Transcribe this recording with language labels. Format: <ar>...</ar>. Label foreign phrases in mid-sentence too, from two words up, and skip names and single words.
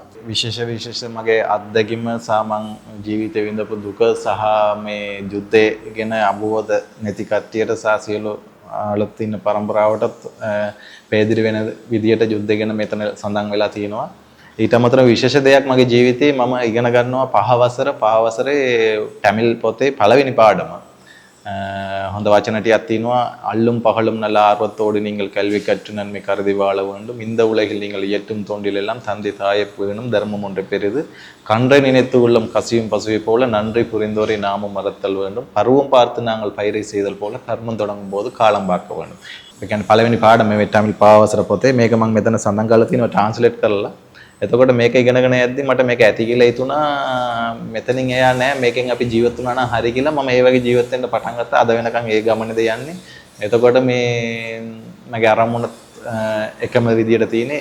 <si>විශේෂ මගේ අත්දැකීම සහ මං ජීවිතේ විඳපු දුක සහ මේ යුද්ධය ගැන අවබෝධ නැති කට්ටියට සහ සියලු අලුත් ඉන්න පරම්පරාවටත් පැහැදිලි වෙන විදියට යුද්ධය ගැන මෙතන සඳහන් වෙලා තියෙනවා. ඊට අමතරව විශේෂ දෙයක් මගේ ජීවිතේ මම ඉගෙන ගන්නවා 5 වසරේ තමිල් පොතේ පළවෙනි පාඩම. හොඳ වචන ටිකක් තියෙනවා.</si> <ta>அல்லும் பகலும் நல்ல ஆர்வத்தோடு நீங்கள் கல்வி கற்று நன்மை கருதி வாழ வேண்டும். இந்த உலகில் நீங்கள் இயற்றும் தோண்டிலெல்லாம் தந்தை தாயை வேணும் தர்மம் ஒன்றை பெரிது. கன்றை நினைத்து உள்ளம் கசியும் பசுவை போல நன்றி புரிந்தோரை நாமும் மறத்தல் வேண்டும். பருவம் பார்த்து நாங்கள் பயிரை செய்தல் போல கர்மம் தொடங்கும் போது காலம் பார்க்க வேண்டும்.</ta> <si>ඒ කියන්නේ පළවෙනි පාඩම මේ තමිල් පාවසර පොතේ මේක මම මෙතන සඳහන් කරලා තියෙනවා ට්‍රාන්ස්ලේට් කරලා. එතකොට මේක ඉගෙනගෙන යද්දි මට මේක ඇති කියලා හිතුණා. මෙතනින් එයා නෑ මේකෙන් අපි ජීවත් වුණා නම් හරි කියලා මම ඒ වගේ ජීවත් වෙන්න පටන් ගත්තා. අද වෙනකන් ඒ ගමනේද යන්නේ. එතකොට මේ මගේ අරමුණ එකම විදියට තියෙන්නේ.</si>